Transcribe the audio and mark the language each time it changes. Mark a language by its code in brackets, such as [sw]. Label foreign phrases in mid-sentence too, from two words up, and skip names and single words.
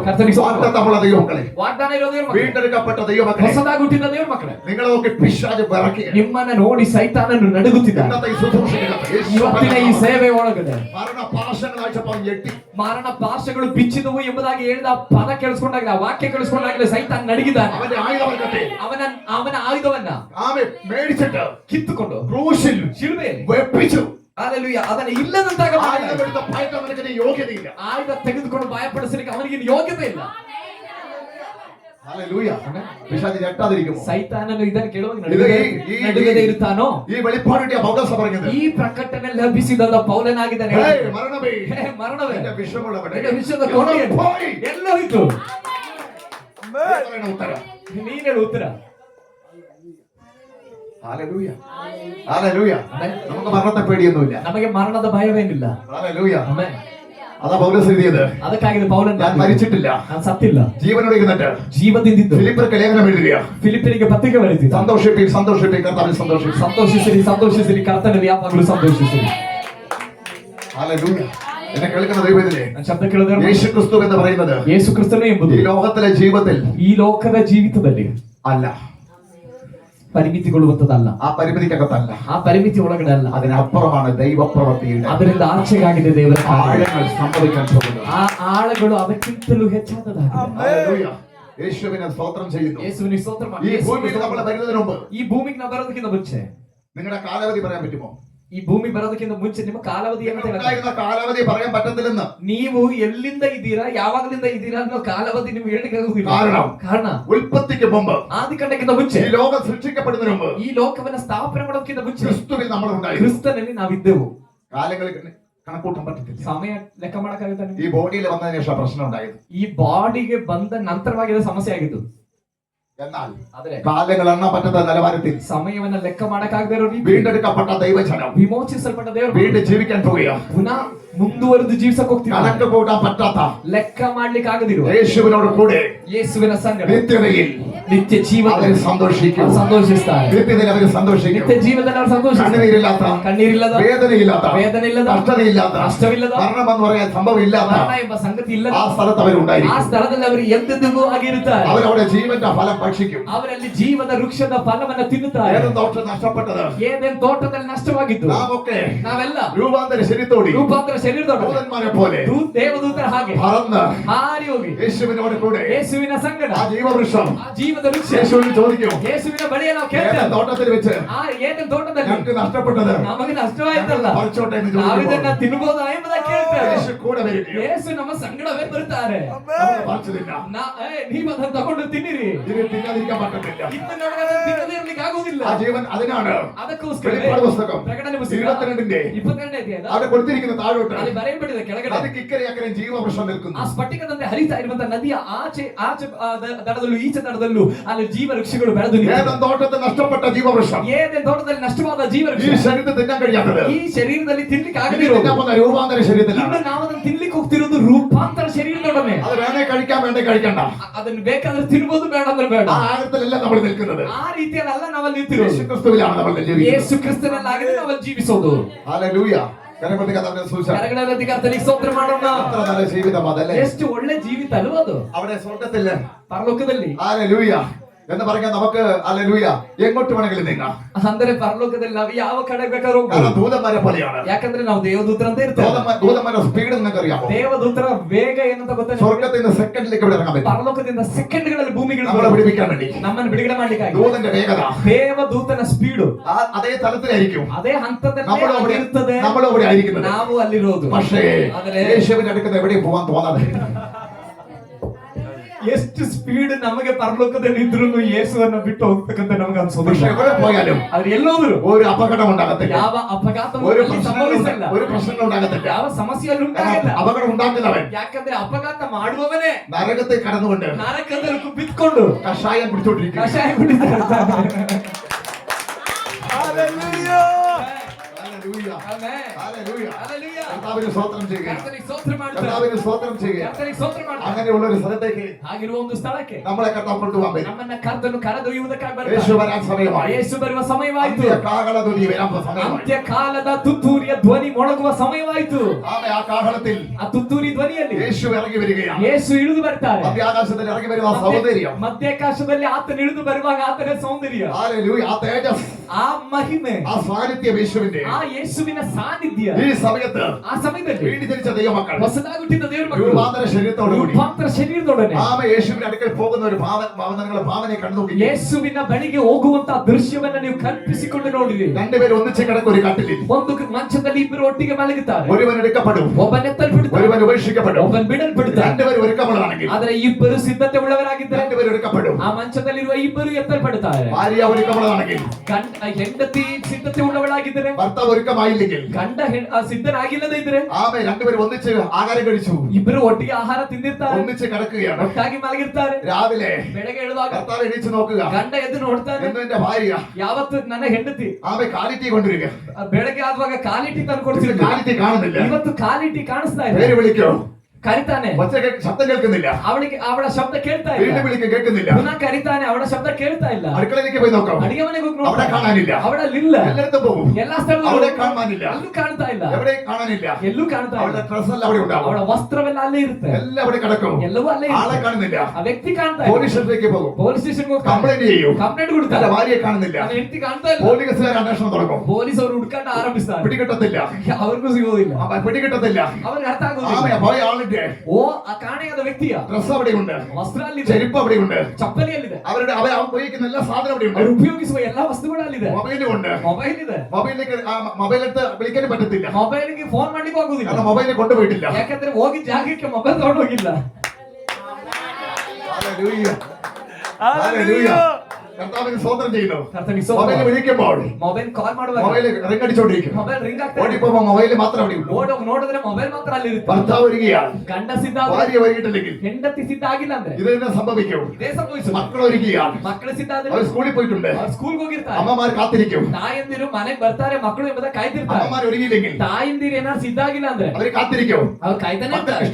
[ml] കർത്താവിന് സ്തോത്രം. വാഗ്ദത്തമുള്ള ദൈവമക്കളെ, [kn] ವಾಗ್ದಾನ ಇರೋ ದೇವ್ರ ಮಕ್ಕಳೇ, [ml] വീണ്ടെടുക്കപ്പെട്ട ദൈവമക്കളെ, [kn] ಹೊಸದಾಗಿ ಹುಟ್ಟಿದ ದೇವ್ರ ಮಕ್ಕಳೇ, [ml] നിങ്ങളെ നോക്കി പിശാച് വിറക്കുകയാണ്. [kn] ನಿಮ್ಮನ್ನ ನೋಡಿ ಸೈತಾನನು ನಡುಗುತ್ತಿದ್ದಾನೆ. [ml] ഇന്നത്തെ ഈ ശുശ്രൂഷയ്ക്കകത്ത് യേശു [kn] ಇವತ್ತಿನ ಈ ಸೇವೆ ಒಳಗಡೆ [ml] മരണപാശങ്ങളാഴ്ചപ്പോൾ ഞെട്ടി. [kn] ಮರಣ ಪಾಶಗಳು ಬಿಚ್ಚಿದವು ಎಂಬುದಾಗಿ ಹೇಳಿದ ಪದ ಕೇಳಿಸ್ಕೊಂಡಾಗಲೇ ಆ ವಾಕ್ಯ ಕೇಳಿಸ್ಕೊಂಡಾಗಲೇ ಸೈತಾನ್ ನಡುಗಿದ್ದಾನೆ. [ml] അവന്റെ ആയുധം കെട്ടി [kn] ಅವನ ಆಯುಧವನ್ನ [ml] ആമെ മേടിച്ചിട്ട് [kn] ಕಿತ್ತುಕೊಂಡು [ml] ക്രൂശിൽ [kn] ಶಿಲುಬೆಯಲ್ಲಿ [ml] വെപ്പിച്ചു. [kn] ಹಲ್ಲೆಲೂಯಾ ಅದನ್ನ ಇಲ್ಲದಂತಾಗ ಮಾಡಿದ್ದಾನೆ. [ml] ആയുധമെടുത്ത ഭയക്കാൻ നിനക്ക് യോഗ്യതയില്ല. [kn] ಆಯುಧ ತೆಗೆದುಕೊಂಡು ಭಯಪಡಿಸಲಿಕ್ಕೆ ಅವನಿಗೆ ಯೋಗ್ಯತೆ ಇಲ್ಲ. [ml] ഹല്ലേലൂയ. പിശാച് ഞെട്ടാതിരിക്കുമോ? [kn] ಸೈತಾನನು ಇದನ್ನು ಕೇಳುವಾಗ [ml] ഇത് [kn] ನಡುಗದೆ ಇರುತ್ತಾನೋ? [ml] ഈ വെളിപ്പാട് കിട്ടിയ പൗലോസ് പറഞ്ഞത്, [kn] ಈ ಪ್ರಕಟಣೆ ಲಭಿಸಿದ ಪೌಲನಾಗಿದ್ದಾನೆ. [ml] ഹേ മരണമേ, [kn] ಮರಣವೇ, [ml] നിന്റെ വിഷമുള്ളവനെ, [kn] ನಿನ್ನ ವಿಷದ ಕೊನೆಗೆ [ml] പോയി. [kn] ಎಲ್ಲೋಯ್ತು? [ml] പറയണ ഉത്തരം. [kn] ನೀನ್ ಹೇಳು ಉತ್ತರ. [ml] ഹല്ലേലൂയ. ഹല്ലേലൂയ. നമുക്ക് മരണത്തെ പേടിയൊന്നുമില്ല. [kn] ನಮಗೆ ಮರಣದ ಭಯವೇನಿಲ್ಲ. [ml] ഹല്ലേലൂയ. [kn] ಆಮೆನ್. [ml] അതാ പൗലോസ് എഴുതിയത്, [kn] ಅದಕ್ಕಾಗಿ ಪೌಲನ್ [ml] ഞാൻ മരിച്ചിട്ടില്ല, [kn] ನಾನು ಸತ್ತಿಲ್ಲ, [ml] ജീവനോടെ ഇരുന്നിട്ട് [kn] ಜೀವದಿಂದಿದ್ದು [ml] ഫിലിപ്പിയർക്ക് ലേഖനം എഴുതുക. [kn] ಫಿಲಿಪ್ಪಿಯರಿಗೆ ಪತ್ರಿಕೆ ಬರೆದಿದ್ದ. [ml] സന്തോഷിപ്പിൻ സന്തോഷിപ്പിൻ കർത്താവിൽ സന്തോഷിപ്പിൻ. [kn] ಸಂತೋಷಿಸಿರಿ ಸಂತೋಷಿಸಿರಿ ಕರ್ತನಲ್ಲಿ ಯಾವಾಗಲೂ ಸಂತೋಷಿಸಿರಿ. [ml] ഹല്ലേലൂയ. എന്നെ കേൾക്കുന്ന ദൈവത്തിലെ, [kn] ನನ್ನ ಶಬ್ದ ಕೇಳಿದ್ರೆ [ml] യേശു ക്രിസ്തു എന്ന് പറയുന്നത് [kn] ಯೇಸು ಕ್ರಿಸ್ತನು ಎಂಬುದು [ml] ഈ ലോകത്തിലെ ജീവിതത്തിൽ [kn] ಈ ಲೋಕದ ಜೀವಿತದಲ್ಲಿ [ml] അല്ല, [kn] ಪರಿಮಿತಿಗೊಳ್ಳುವಂತದಲ್ಲ, [ml] ആ പരിമിതിക്കകത്തല്ല, [kn] ಆ ಪರಿಮಿತಿ ಒಳಗಡೆ ಅಲ್ಲ, [ml] അതിനപ്പുറമാണ് ദൈവപ്രവൃത്തിയുടെ [kn] ಅದರಿಂದ ಆಚೆಗಾಗಿದೆ ದೇವರ ಕಾರ್ಯ. [ml] ആഴങ്ങൾ സംഭവിക്കാൻ പോകുന്നത്. [kn] ಆ ಆಳಗಳು ಅದಕ್ಕಿಂತಲೂ ಹೆಚ್ಚಾದದಾಗಿದೆ. [ml] ഹല്ലേലൂയ. യേശുവിനെ സ്തോത്രം ചെയ്യുന്നു. [kn] ಯೇಸುವಿನ ಸ್ತೋತ್ರ ಮಾಡಿ. [ml] ഈ ഭൂമിയിൽ നമ്മൾ വരുന്നതിന് മുമ്പ് [kn] ಈ ಭೂಮಿಗೆ ನಾವು ಬರೋದಕ್ಕಿಂತ ಮುಂಚೆ, [ml] നിങ്ങളുടെ കാലാവധി പറയാൻ പറ്റുമോ? [kn] ಈ ಭೂಮಿ ಬರೋದಕ್ಕಿಂತ ಮುಂಚೆ ನಿಮ್ಮ ಕಾಲಾವಧಿ ಅಂತ ಹೇಳಿದ್ರೆ [ml] ഉണ്ടായിരുന്ന കാലാവധി പറയാൻ പറ്റത്തില്ലെന്ന്. [kn] ನೀವು ಎಲ್ಲಿಂದ ಇದ್ದೀರಾ, ಯಾವಾಗಲಿಂದ ಇದ್ದೀರಾ ಅನ್ನೋ ಕಾಲಾವಧಿ ನಿಮ್ಗೆ ಹೇಳಲಿಕ್ಕೆ ಆಗುದಿಲ್ಲ. ಕಾರಣ [ml] ഉൽപ്പത്തിക്ക് മുമ്പ്, [kn] ಆದಿಕಾಂಡಕ್ಕಿಂತ ಮುಂಚೆ, [ml] ഈ ലോകം സൃഷ്ടിക്കപ്പെടുന്നതിന് മുമ്പ് [kn] ಈ ಲೋಕವನ್ನ ಸ್ಥಾಪನೆ ಮಾಡೋದಕ್ಕಿಂತ ಮುಂಚೆ [ml] ക്രിസ്തുവിൽ നമ്മൾ ഉണ്ടായിരുന്നു. [kn] ಕ್ರಿಸ್ತನಲ್ಲಿ ನಾವಿದ್ದೆವು. [ml] കാലങ്ങളിൽ കണക്കൂട്ടാൻ പറ്റത്തില്ല. [kn] ಸಮಯ ಲೆಕ್ಕ ಮಾಡಕ್ಕಾಗುತ್ತೆ? [ml] ഈ ബോഡിയിൽ വന്നതിന് ശേഷം പ്രശ്നം ഉണ്ടായത്. [kn] ಈ ಬಾಡಿಗೆ ಬಂದ ನಂತರವಾಗಿರೋ ಸಮಸ್ಯೆ ಆಗಿದ್ದು. [ml] എന്നാൽ [kn] ಆದ್ರೆ [ml] കാലങ്ങൾ എണ്ണാൻ പറ്റാത്ത നിലവാരത്തിൽ [kn] ಸಮಯವನ್ನ ಲೆಕ್ಕ ಮಾಡಕ್ಕಾಗದೇ ಇರೋ ರೀತಿ [ml] വീണ്ടെടുക്കപ്പെട്ട ദൈവജനം [kn] ವಿಮೋಚಿಸಲ್ಪಟ್ಟ ದೇವರು [ml] വീണ്ടും ജീവിക്കാൻ പോവുക. [kn] ಪುನಃ ಮುಂದುವರೆದು ಜೀವಿಸಕ್ ಹೋಗ್ತಿದ್ದಾರೆ. [ml] കണക്ക് കൂട്ടാൻ പറ്റാത്ത [kn] ಲೆಕ್ಕ ಮಾಡ್ಲಿಕ್ಕೆ ಆಗದಿರುವ [ml] യേശുവിനോട് കൂടെ [kn] ಯೇಸುವಿನ ಸಂಗಡ [ml] നിത്യതയിൽ [kn] ನಿತ್ಯ ಜೀವನ [ml] അവർ സന്തോഷിക്കും. [kn] ಸಂತೋಷಿಸ್ತಾರೆ. [ml] നിത്യതയിൽ അവർ സന്തോഷിക്കും. [kn] ನಿತ್ಯ ಜೀವನದಲ್ಲಿ ಅವರು ಸಂತೋಷಿಸ್ತಾರೆ. [ml] കണ്ണീരില്ലാത്ത, [kn] ಕಣ್ಣೀರಿಲ್ಲದ, [ml] വേദനയില്ലാത്ത, [kn] ವೇದನೆಯಿಲ್ಲದ, [ml] കഷ്ടതയില്ലാത്ത, [kn] ನಷ್ಟವಿಲ್ಲದ, [ml] മരണം എന്ന് പറയാൻ സംഭവമില്ലാത്ത [kn] ಮರಣ ಎಂಬ ಸಂಗತಿ ಇಲ್ಲದ [ml] ആ സ്ഥലത്ത് അവരുണ്ടായിരിക്കും. [kn] ಆ ಸ್ಥಳದಲ್ಲಿ ಅವರು ಎಂದೆಂದಿಗೂ ಆಗಿರುತ್ತಾರೆ. [ml] അവരവിടെ ജീവന്റെ ഫലം ഭക്ഷിക്കും. [kn] ಅವರಲ್ಲಿ ಜೀವದ ವೃಕ್ಷದ ಫಲವನ್ನ ತಿನ್ನುತ್ತಾರೆ. [ml] ഏതും തോട്ടം നഷ്ടപ്പെട്ടത് [kn] ಏನೇನ್ ತೋಟದಲ್ಲಿ ನಷ್ಟವಾಗಿದ್ದು [ml] നാം ഒക്കെ [kn] ನಾವೆಲ್ಲ [ml] രൂപാന്തര ശരീരത്തോടി [kn] ರೂಪಾಂತರ ಶರೀರದೊಳಗೆ [ml] ദൂതന്മാരെ പോലെ [kn] ದೇವದೂತರ ಹಾಗೆ [ml] പറന്ന് [kn] ಹಾರಿ ಹೋಗಿ [ml] യേശുവിനോട് കൂടെ [kn] ಯೇಸುವಿನ ಸಂಗಡ [ml] ആ ജീവവൃക്ഷം [kn] ಆ ಜೀವದ ವೃಕ್ಷ [ml] യേശുവിന് ചോദിക്കും, [kn] ಯೇಸುವಿನ ಬಳಿಯ ನಾವು [ml] ഏത് [kn] ಕೇಳ್ತೇವೆ, [ml] തോട്ടത്തിൽ വെച്ച് [kn] ಆ ಏನೇನ್ ತೋಟದಲ್ಲಿ [ml] ഞങ്ങൾക്ക് നഷ്ടപ്പെട്ടത് [kn] ನಮಗೆ ನಷ್ಟವಾಯ್ತಲ್ಲ, [ml] പറിച്ചോട്ടെ എന്ന് [kn] ನಾವಿದನ್ನ [ml] ചോദിക്കുമ്പോൾ [kn] ತಿನ್ಬೋದಾ ಎಂಬುದಾಗಿ ಕೇಳ್ತೇವೆ. [ml] യേശു കൂടെ വരികയും [kn] ಯೇಸು ನಮ್ಮ ಸಂಗಡವೇ ಬರ್ತಾರೆ. [ml] നമ്മൾ പറിച്ചതില്ല. [kn] ನೀವು ಅದನ್ನ ತಗೊಂಡು ತಿನ್ನಿರಿ, [ml] ഇത് തിന്നാതിരിക്കാൻ പറ്റത്തില്ല. [kn] ಇದನ್ನೊಳಗೆ ತಿನ್ನದೇ ಇರ್ಲಿಕ್ಕೆ ಆಗುದಿಲ್ಲ. [ml] ആ ജീവൻ അതിനാണ് [kn] ಅದಕ್ಕೋಸ್ಕರ [ml] വെളിപ്പാട് പുസ്തകം [kn] ಪ್ರಕಟಣೆ ಪುಸ್ತಕ [ml] 22 [kn] 22ನೇ ಅಧ್ಯಾಯ [ml] അവിടെ കൊടുത്തിരിക്കുന്ന താഴോട്ട് [kn] ಅಲ್ಲಿ ಬರೆಯಲ್ಪಟ್ಟಿದೆ ಕೆಳಗಡೆ ಅದಕ್ಕೆ ಇಕ್ಕರೆ ಅಕ್ಕರೆ ಜೀವವೃಕ್ಷം ಆ [ml] ನಿಲ್ക്കുന്നു. [kn] ಸ್ಫಟಿಕದಂತೆ ಹರಿತಾ ಇರುವಂತಹ ನದಿಯ ಆಚೆ ಆಚೆ ದಡದಲ್ಲೂ ಈಚೆ ದಡದಲ್ಲೂ ಅಲ್ಲಿ ಜೀವ ವೃಕ್ಷಗಳು ಬೆಳೆದು [ml] ഏതും തോട്ടത്തിൽ നഷ്ടപ്പെട്ട ജീവവൃക്ഷം [kn] ಏನೇ ತೋಟದಲ್ಲಿ ನಷ್ಟವಾದ ಜೀವ [ml] ഈ [kn] ವೃಕ್ಷ [ml] ശരീരത്തിൽ തിന്നാൻ കഴിയാത്തത് [kn] ಈ ಶರೀರದಲ್ಲಿ ತಿನ್ಲಿಕ್ಕೆ [ml] ഇനി [kn] ಆಗದಿರೋದು [ml] തിന്നാൻ പോകുന്ന രൂപാന്തര ശരീരത്തിലാണ്. [kn] ಇನ್ನು ನಾವು ಅದನ್ನು ತಿನ್ಲಿಕ್ಕೆ ಹೋಗ್ತಿರೋದು ರೂಪಾಂತರ ಶರೀರದೊಡನೆ. [ml] അത് വേണേ കഴിക്കാൻ വേണ്ടേ കഴിക്കണ്ട, [kn] ಅದನ್ನು ಬೇಕಾದ್ರೆ ತಿನ್ಬೋದು, ಬೇಡ ಅಂದ್ರೆ ಬೇಡ. [ml] ആ ആഴത്തിലല്ല നമ്മൾ നിൽക്കുന്നത്. [kn] ಆ ರೀತಿಯಲ್ಲ ನಾವಲ್ಲಿ ನಿಂತಿರೋದು. [ml] യേശു ಕ್ರಿಸ್ತುവിലാണ് നമ്മൾ ജീവിക്കുന്നത്. [kn] ಯೇಸು ಕ್ರಿಸ್ತನಲ್ಲಾಗಿದೆ ನಾವಲ್ಲಿ ಜೀವಿಸೋದು. [ml] ഹല്ലേലൂയ. കരപൊട്ടിക്ക് കർത്താവിനെ സ്തുതിച്ചാൽ [kn] ಕರಗಳಲ್ಲಿ ಕರ್ತನಿಗೆ ಸ್ತೋತ್ರ ಮಾಡೋಣ. [ml] എത്ര നല്ല ജീവിതം അതല്ലേ? [kn] ಎಷ್ಟು ಒಳ್ಳೆ ಜೀವಿತ ಅಲ್ವಾ ಅದು [ml] അവിടെ സ്വർഗ്ഗത്തിൽ [kn] ಪರಲೋಕದಲ್ಲಿ. [ml] ഹല്ലേലൂയ എന്ന് പറഞ്ഞാൽ നമുക്ക് ഹല്ലേലൂയ എങ്ങോട്ട് വേണമെങ്കിലും നീങ്ങാം. [kn] ಅಂದರೆ ಪರಲೋಕದಲ್ಲಿ ನಾವು ಯಾವ ಕಡೆ ಬೇಕಾದ್ರೂ [ml] കാരണം [kn] ಹೋಗ್ಬೋದು. [ml] ദൂതന്മാരെ പോലെയാണ്. [kn] ಯಾಕಂದ್ರೆ ನಾವು ದೇವದೂತರ ಅಂತ ಇರ್ತೇವೆ. [ml] ദൂതന്മാരുടെ സ്പീഡ് നിങ്ങൾക്ക് അറിയാമോ? [kn] ದೇವದೂತರ ವೇಗ ಏನಂತ ಗೊತ್ತಾ? [ml] സ്വർഗത്തിൽ നിന്ന് സെക്കൻഡിലേക്ക് ഇവിടെ ഇറങ്ങാൻ പറ്റും. [kn] ಪರಲೋಕದಿಂದ ಸೆಕೆಂಡ್ಗಳಲ್ಲಿ ಭೂಮಿಗೆ [ml] നമ്മളെ പിടിപ്പിക്കാൻ വേണ്ടി [kn] ನಮ್ಮನ್ನು ಬಿಡುಗಡೆ ಮಾಡ್ಲಿಕ್ಕೆ [ml] ദൂതന്റെ വേഗത [kn] ದೇವದೂತನ ಸ್ಪೀಡು [ml] അതേ തലത്തിലായിരിക്കും. [kn] ಅದೇ ಹಂತದಲ್ಲಿ ಇರ್ತದೆ. [ml] നമ്മൾ അവിടെ ആയിരിക്കുന്നത്. [kn] ನಾವು ಅಲ್ಲಿರೋದು. [ml] പക്ഷേ യേശുവിന്റെ അടുക്കുന്ന എവിടെയും പോകാൻ തോന്നാതെ [kn] ಎಷ್ಟು ಸ್ಪೀಡ್ ನಮಗೆ ಪರಲೋಕದಲ್ಲಿ ಇದ್ರು ಯೇಸುವನ್ನು ಬಿಟ್ಟು ಹೋಗ್ಬೇಕಂತ ನಮಗೆ ಅನ್ಸೋದು. [ml] പക്ഷെ എവിടെ പോയാലും [kn] ಆದ್ರೆ ಎಲ್ಲೋದ್ರು [ml] ഒരു അപകടം ഉണ്ടാകത്തില്ല. [kn] ಯಾವ ಅಪಘಾತ [ml] ഒരു [kn] ಸಂಭವಿಸಲ್ಲ. [ml] ഒരു പ്രശ്നം ഉണ്ടാകത്തില്ല. [kn] ಯಾವ ಸಮಸ್ಯೆಯಲ್ಲೂ ಉಂಟಾಗಿಲ್ಲ. [ml] അപകടം ഉണ്ടാക്കുന്നവൻ [kn] ಯಾಕಂದ್ರೆ ಅಪಘಾತ ಮಾಡುವವನೇ [ml] നരകത്തെ കടന്നുകൊണ്ട് [kn] ನರಕದಲ್ಲಿ ಬಿತ್ಕೊಂಡು [ml] കഷായം പിടിച്ചോണ്ടിരിക്കും. [kn] ಕಷಾಯ ಕುಡಿತಾರೆ. ಆಮೆನ್. [ml] ഹല്ലേലൂയ. ഹല്ലേലൂയ. കർത്താവിന് സ്തോത്രം ചെയ്യുക. [kn] ಕರ್ತನಿಗೆ ಸ್ತೋತ್ರ ಮಾಡ್ತಾರೆ. [ml] കർത്താവിന് സ്തോത്രം ചെയ്യുക. [kn] ಕರ್ತನಿಗೆ ಸ್ತೋತ್ರ ಮಾಡ್ತಾರೆ. [ml] അങ്ങനെയുള്ള ഒരു സ്ഥലത്തേക്ക് [kn] ಹಾಗಿರುವ ಒಂದು ಸ್ಥಳಕ್ಕೆ [ml] നമ്മളെ കർത്താവ് കൊണ്ടുപോകാൻ വരും. [kn] ನಮ್ಮನ್ನ ಕರ್ತನು ಕರೆದೊಯ್ಯುವುದಕ್ಕಾಗಿ [ml] യേശു [kn] ಬರ್ತಾನೆ. [ml] വരാൻ സമയമായി. [kn] ಯೇಸು ಬರುವ ಸಮಯವಾಯಿತು. [ml] കാഹളധ്വനി വരാൻ സമയമായി. [kn] ಅಂತ್ಯಕಾಲದ ತುತ್ತೂರಿಯ ಧ್ವನಿ ಮೊಳಗುವ ಸಮಯವಾಯಿತು. [ml] ആമേ ആ കാഹളത്തിൽ [kn] ಆ ತುತ್ತೂರಿ ಧ್ವನಿಯಲ್ಲಿ [ml] യേശು ഇറങ്ങി വരികയാണ്. [kn] ಯೇಸು ಇಳಿದು ಬರ್ತಾರೆ. [ml] മധ്യാകാശത്തിൽ ഇറങ്ങി വരുന്ന സൗന്ദര്യം, [kn] ಮಧ್ಯಾಕಾಶದಲ್ಲಿ ಆತನ ಇಳಿದು ಬರುವಾಗ ಆತನ ಸೌಂದರ್ಯ, [ml] ഹല്ലേലൂയ, ആ തേജസ്, [kn] ಆ ಮಹಿಮೆ, [ml] ആ സാന്നിധ്യം യേശുവിന്റെ [kn] ಆ ಯೇಸುವಿನ ಸಾನ್ನಿಧ್ಯ [ml] ഈ സമയത്ത് [kn] ಆ ಸಮಯದಲ್ಲಿ [ml] വീണ്ടും ജനിച്ച ദൈവമക്കൾ [kn] ಹೊಸದಾಗಿ ಹುಟ್ಟಿದ ದೇವರ ಮಕ್ಕಳು [ml] രൂപാന്തര ശരീരത്തോടുകൂടി [kn] ರೂಪಾಂತರ ಶರೀರದೊಡನೆ [ml] ആമേ യേശുവിന്റെ അടുക്കൽ പോകുന്ന ഒരു ഭാവനങ്ങളുടെ ഭാവനയെ കണ്ടു നോക്കി. [kn] ಯೇಸುವಿನ ಬಳಿಗೆ ಹೋಗುವಂತ ದೃಶ್ಯವನ್ನ ನೀವು ಕಲ್ಪಿಸಿಕೊಂಡು ನೋಡಿರಿ. [ml] രണ്ടുപേരും ഒന്നിച്ച് കിടക്കും ഒരു കട്ടിലിൽ. [kn] ಒಂದು ಮಂಚದಲ್ಲಿ ಇಬ್ಬರು ಒಟ್ಟಿಗೆ ಮಲಗುತ್ತಾರೆ. [ml] ഒരുവൻ എടുക്കപ്പെടും, [kn] ಒಬ್ಬನ ಎತ್ತಲ್ಪಡುತ್ತಾರೆ, [ml] ഒരുവൻ ഉപേക്ഷിക്കപ്പെടും. [kn] ಒಬ್ಬನ ಬಿಡಲ್ಪಡುತ್ತಾರೆ. [ml] രണ്ടുപേരും ഒരുക്കമുള്ളതാണെങ്കിൽ [kn] ಆದರೆ ಇಬ್ಬರು ಸಿದ್ಧತೆ ಉಳ್ಳವರಾಗಿದ್ದರೆ [ml] രണ്ടുപേരും എടുക്കപ്പെടും. [kn] ಆ ಮಂಚದಲ್ಲಿರುವ ಇಬ್ಬರು ಎತ್ತಲ್ಪಡುತ್ತಾರೆ. [ml] ഭാര്യ ഒരുക്കമുള്ളതാണെങ്കിൽ, [kn] ಹೆಂಡತಿ ಸಿದ್ಧತೆ ಉಳ್ಳವಳಾಗಿದ್ದರೆ, [ml] ഭർത്താവ് ഒരുക്കമായില്ലെങ്കിൽ, [kn] ಗಂಡ ಸಿದ್ಧನಾಗಿಲ್ಲದೆ ಇದ್ರೆ [ml] ആമേ രണ്ടുപേരും ഒന്നിച്ച് ആഹാരം കഴിച്ചു, [kn] ಇಬ್ಬರು ಒಟ್ಟಿಗೆ ಆಹಾರ ತಿಂದಿರ್ತಾರೆ, [ml] ഒന്നിച്ച് കിടക്കുകയാണ്. [kn] ಒಟ್ಟಾಗಿ ಮಲಗಿರ್ತಾರೆ. [ml] രാവിലെ [kn] ಬೆಳಗ್ಗೆ ಹೇಳುವಾಗ [ml] ഭർത്താവ് എണീച്ച് നോക്കുക, [kn] ಗಂಡ ಎದ್ದು ನೋಡ್ತಾನೆ, [ml] എന്ന് എന്റെ ഭാര്യ [kn] ಯಾವತ್ತು ನನ್ನ ಹೆಂಡತಿ [ml] ആമേ കാലിറ്റി കൊണ്ടിരിക്കുക. [kn] ಬೆಳಗ್ಗೆ ಆಗುವಾಗ ಕಾಲಿಟಿ ತಂದು ಕೊಡ್ತಿದ್ರು. [ml] കാലിറ്റി കാണുന്നില്ല. [kn] ಇವತ್ತು ಕಾಲಿಟಿ ಕಾಣಿಸ್ತಾ ಇದೆ. [ml] പേര് വിളിക്കോ, [kn] ಕರಿತಾನೆ, [ml] ശബ്ദം കേൾക്കുന്നില്ല. [kn] ಅವಳ ಶಬ್ದ ಕೇಳ್ತಾ ಇಲ್ಲ. [ml] വീണ്ടും വിളിക്കും, കേൾക്കുന്നില്ല. [kn] ಪುನಃ ಕರಿತಾನೆ, ಅವಳ ಶಬ್ದ ಕೇಳ್ತಾ ಇಲ್ಲ. [ml] അടുക്കളയിലേക്ക് പോയി നോക്കാം, [kn] ಅಡಿಗೆ ಮನೆಗೆ ಹೋಗಿ [ml] അവിടെ [kn] ನೋಡ್ತಾನೆ, [ml] കാണാനില്ല. [kn] ಅವಳಲ್ಲಿಲ್ಲ. [ml] എല്ലായിടത്തും പോകും, [kn] ಎಲ್ಲಾ ಸ್ಥಳದಲ್ಲೂ [ml] അവിടെ കാണാനില്ല. [kn] ಅಲ್ಲೂ ಕಾಣ್ತಾ ಇಲ್ಲ, [ml] എവിടെയും കാണാനില്ല. [kn] ಎಲ್ಲೂ ಕಾಣ್ತಾ [ml] അവളുടെ [kn] ಇಲ್ಲ. [ml] ഡ്രസ് എല്ലാം അവിടെ ഉണ്ടാവും, [kn] ಅವಳ ವಸ್ತ್ರವೆಲ್ಲ ಅಲ್ಲೇ ಇರುತ್ತೆ, [ml] എല്ലാം അവിടെ കിടക്കും. [kn] ಎಲ್ಲವೂ ಅಲ್ಲೇ [ml] ആളെ [kn] ಇರುತ್ತೆ. [ml] കാണുന്നില്ല. [kn] ಆ ವ್ಯಕ್ತಿ ಕಾಣ್ತಾ [ml] പോലീസ് [kn] ಇಲ್ಲ. [ml] സ്റ്റേഷനിലേക്ക് പോകും, [kn] ಪೊಲೀಸ್ ಸ್ಟೇಷನ್ಗೆ ಹೋಗಿ [ml] കംപ്ലൈന്റ് ചെയ്യും. [kn] ಕಂಪ್ಲೇಂಟ್ [ml] തന്റെ [kn] ಕೊಡ್ತಾರೆ. [ml] ഭാര്യയെ കാണുന്നില്ല. [kn] ನನ್ನ ಹೆಂಡತಿ ಕಾಣ್ತಾ ಇಲ್ಲ. [ml] പോലീസുകാർ അന്വേഷണം തുടങ്ങും. [kn] ಪೊಲೀಸ್ ಅವರು ಹುಡುಕಾಟ ಆರಂಭಿಸ್ತಾರೆ. [ml] പിടികിട്ടത്തില്ല, [kn] ಅವ್ರಿಗೂ ಸಿಗೋದಿಲ್ಲ, [ml] പിടികിട്ടത്തില്ല. [kn] ಅವ್ರಿಗೆ ಅರ್ಥ [ml] ആമേ [kn] ಆಗೋದಿಲ್ಲ. [ml] പോയ ആളിന്റെ [kn] ಓ ಆ ಕಾಣೆಯಾದ ವ್ಯಕ್ತಿಯ [ml] ഡ്രസ് അവിടെയുണ്ട്, [kn] ವಸ್ತ್ರ ಅಲ್ಲಿದೆ, [ml] ചെരുപ്പ് അവിടെയുണ്ട്, [kn] ಚಪ್ಪಲಿಯಲ್ಲಿದೆ, [ml] അവരുടെ അവർ ഉപയോഗിക്കുന്ന എല്ലാ സാധനം അവിടെയുണ്ട്, [kn] ಅವರು ಉಪಯೋಗಿಸುವ ಎಲ್ಲಾ ವಸ್ತುಗಳು ಅಲ್ಲಿದೆ, [ml] മൊബൈലും ഉണ്ട്. [kn] ಮೊಬೈಲ್ ಇದೆ. [ml] മൊബൈലിലേക്ക് മൊബൈലെടുത്ത് വിളിക്കാനും പറ്റത്തില്ല, [kn] ಮೊಬೈಲ್ಗೆ ಫೋನ್ ಮಾಡ್ಲಿಕ್ಕೆ ಆಗುದಿಲ್ಲ, [ml] കാരണം മൊബൈലിൽ കൊണ്ടുപോയിട്ടില്ല. [kn] ಯಾಕಂದ್ರೆ ಹೋಗಿ ಜಾಗಕ್ಕೆ ಮೊಬೈಲ್ ತಗೊಂಡು ಹೋಗಿಲ್ಲ. [ml] ഹല്ലേലൂയ. ഹല്ലേലൂയ. കർത്താവിന് സ്തോത്രം ചെയ്യുന്നു. [kn] ಕರ್ತನಿಗೆ [ml] മൊബൈൽ [kn] ಸ್ತೋತ್ರ. [ml] വിളിക്കുമ്പോൾ [kn] ಮೊಬೈಲ್ ಕಾಲ್ ಮಾಡುವಾಗ [ml] മൊബൈൽ റിംഗ് അടിച്ചോണ്ടിരിക്കും. [kn] ಮೊಬೈಲ್ ರಿಂಗ್ ಆಗ್ತಾ ಇದೆ. [ml] ഓടിപ്പോ മൊബൈൽ മാത്രം അവിടെ ഉള്ളൂ. [kn] ಓಡೋಗಿ ನೋಡಿದ್ರೆ ಮೊಬೈಲ್ ಮಾತ್ರ ಅಲ್ಲಿ ಇರುತ್ತೆ. [ml] ഭർത്താവ് ഒരുങ്ങിയാൽ, [kn] ಗಂಡ ಸಿದ್ಧ ಆದ್ರೆ, [ml] ഭാര്യ ഒരുങ്ങിയിട്ടില്ലെങ്കിൽ [kn] ಹೆಂಡತಿ ಸಿದ್ಧ ಆಗಿಲ್ಲ ಅಂದ್ರೆ [ml] ഇത് തന്നെ സംഭവിക്കും. [kn] ಇದೇ ಸಂಭವಿಸುತ್ತೆ. [ml] മക്കൾ ഒരുങ്ങിയാൽ, [kn] ಮಕ್ಕಳು ಸಿದ್ಧ [ml] അവർ [kn] ಆದ್ರೆ [ml] സ്കൂളിൽ പോയിട്ടുണ്ട്, [kn] ಅವ್ರು ಸ್ಕೂಲ್ಗೆ ಹೋಗಿರ್ತಾರೆ, [ml] അമ്മമാർ കാത്തിരിക്കും. [kn] ತಾಯಂದಿರು ಮನೆಗೆ ಬರ್ತಾರೆ, ಮಕ್ಕಳು ಎಂಬುದ ಕಾಯ್ತಿರ್ತಾರೆ. [ml] അമ്മമാർ ഒരുങ്ങിയില്ലെങ്കിൽ [kn] ತಾಯಂದಿರು ಏನಾದ್ರು ಸಿದ್ಧ ಆಗಿಲ್ಲ ಅಂದ್ರೆ [ml] അവർ കാത്തിരിക്കും. [kn] ಅವ್ರು ಕಾಯ್ತಾನೆ [ml] മക്കൾക്ക് [kn] ಇರ್ತಾರೆ.